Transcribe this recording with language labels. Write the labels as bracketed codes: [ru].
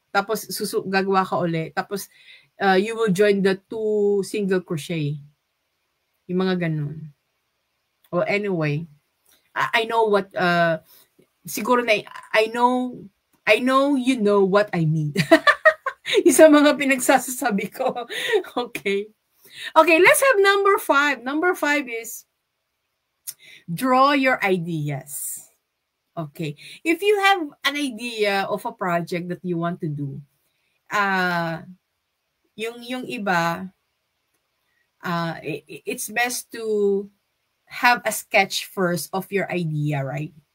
[tl] Tapos gagawa ka ulit. Tapos [en] you will join the 2 single crochet. [tl] Yung mga ganun. [en] Well, anyway, I know what, [tl] siguro na, [en] I know you know what I mean. [tl] Isa mga pinagsasasabi ko. [en] Okay. Okay, let's have number 5. Number 5 is draw your ideas. Okay. If you have an idea of a project that you want to do, [tl] yung iba, [en] it's best to have a sketch first of your idea, right?